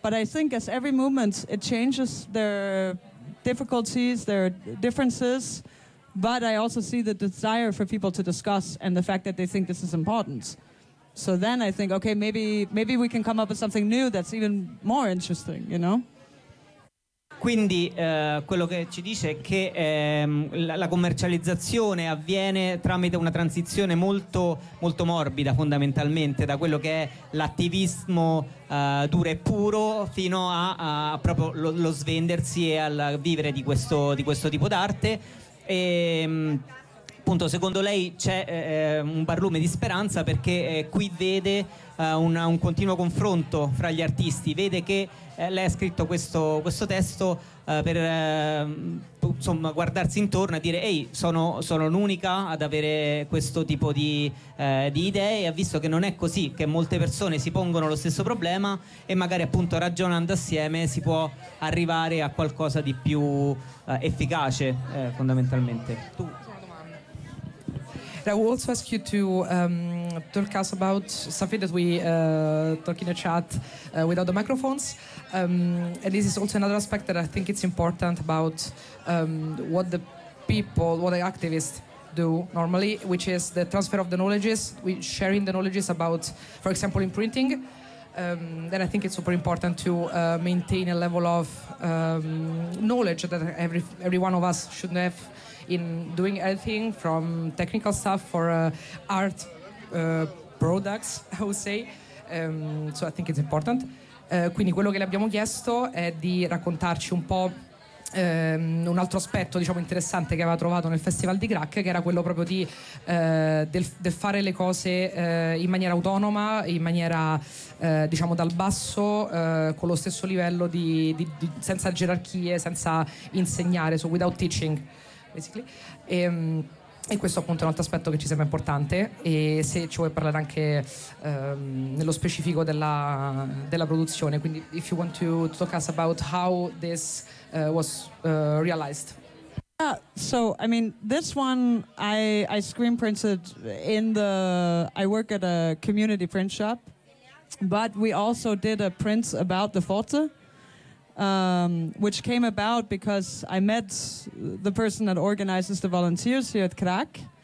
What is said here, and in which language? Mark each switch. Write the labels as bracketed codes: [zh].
[en] But I think as every movement, it changes their difficulties, their differences. But I also see the desire for people to discuss and the fact that they think this is important. So then I think, okay, maybe we can come up with something new that's even more interesting, you know? [it] Quindi quello che ci dice è che la commercializzazione avviene tramite una transizione molto, molto morbida fondamentalmente da quello che è l'attivismo duro e puro fino a proprio lo svendersi e al vivere di questo tipo d'arte. E appunto secondo lei c'è un barlume di speranza, perché qui vede un continuo confronto fra gli artisti, vede che lei ha scritto questo testo per insomma guardarsi intorno e dire: ehi, sono l'unica ad avere questo tipo di idee, e ha visto che non è così, che molte persone si pongono lo stesso problema, e magari appunto ragionando assieme si può arrivare a qualcosa di più efficace, fondamentalmente. Tu. [en] I will also ask you to talk us about something that we talk in a chat without the microphones. And this is also another aspect that I think it's important about what the people, what the activists do normally, which is the transfer of the knowledges, sharing the knowledges about, for example, imprinting. And I think it's super important to maintain a level of knowledge that every one of us should have in doing anything from technical stuff for art products, I would say. So I think it's important. [it] Quindi quello che le abbiamo chiesto è di raccontarci un po' un altro aspetto, diciamo, interessante che aveva trovato nel Festival di Grac, che era quello proprio di del fare le cose in maniera autonoma, in maniera diciamo dal basso, con lo stesso livello di senza gerarchie, senza insegnare, [en] so without teaching. [it] E questo appunto è un altro aspetto che ci sembra importante, e se ci vuoi parlare anche nello specifico della produzione, quindi [en] if you want to talk us about how this was realized. So I mean this one I screen printed in the, I work at a community print shop, but we also did a print about the Forte. Which came about because I met the person that organizes the volunteers here at Krak.